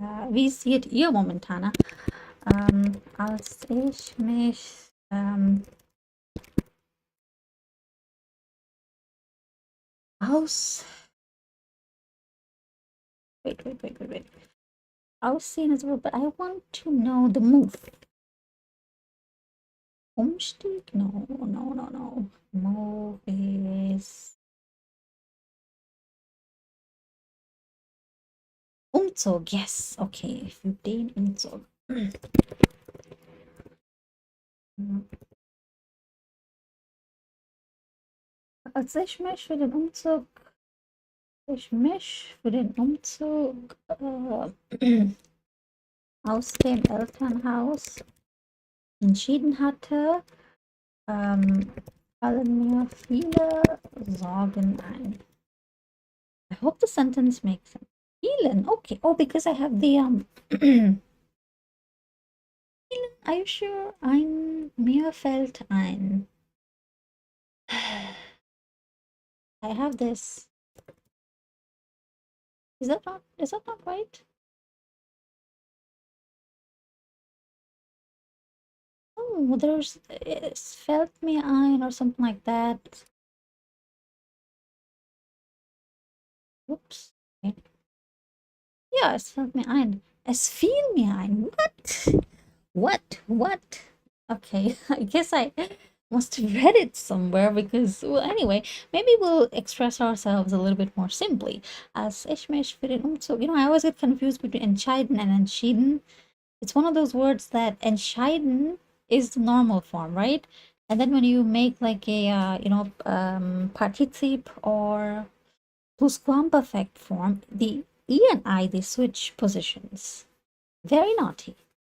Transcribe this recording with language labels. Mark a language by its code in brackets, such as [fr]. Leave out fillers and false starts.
[de] Wie seht ihr momentan, als ich mich aus wait. [en] Aussehen is a word, but I want to know the move. Umstieg? No. Move is Umzug. Yes. Okay. [de] Für den Umzug. Als ich mich für den Umzug Ich mich für den Umzug aus dem Elternhaus entschieden hatte, fallen mir viele Sorgen ein. [en] I hope the sentence makes sense. Vielen, okay. Oh, because I have the vielen, are you sure? [de] Mir fällt ein. [en] I have this. Is that not right? Oh, there's [de] es fällt mir ein [en] or something like that. [de] Oops. Okay. Ja, es fällt mir ein. Es fiel mir ein. What? [en] Okay, I guess I must have read it somewhere because, well, anyway, maybe we'll express ourselves a little bit more simply. [de] Als ich mich für den Umzug, [en] I always get confused between entscheiden and entschieden. It's one of those words that entscheiden is the normal form, right? And then when you make like a, partizip or plusquamperfect form, the E and I, they switch positions. Very naughty.